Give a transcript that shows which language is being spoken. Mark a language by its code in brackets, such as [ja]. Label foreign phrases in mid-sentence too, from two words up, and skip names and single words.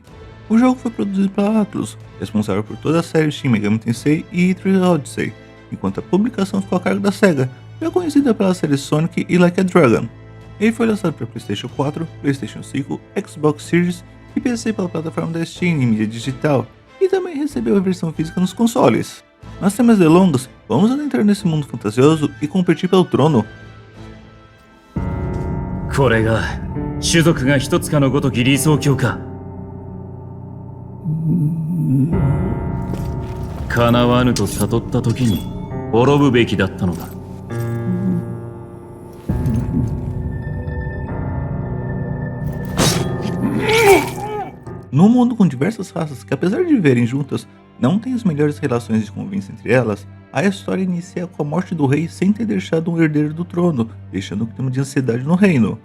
[pt] O jogo foi produzido pela Atlus, responsável por toda a série Shin Megami Tensei e Trials Odyssey, enquanto a publicação ficou a cargo da SEGA, já conhecida pela série Sonic e Like a Dragon. Ele foi lançado para PlayStation 4, PlayStation 5, Xbox Series e PC pela plataforma da Steam em mídia digital, e também recebeu a versão física nos consoles. Mas sem mais delongas, vamos adentrar nesse mundo fantasioso e competir pelo trono. [ja] これが種族が一つかのごとき理想郷か。叶わぬと悟った時に滅ぶべきだったのだ。 [pt] No mundo com diversas raças que, apesar de viverem juntas, não têm as melhores relações de convivência entre elas, a história inicia com a morte do rei sem ter deixado um herdeiro do trono, deixando um clima de ansiedade no reino.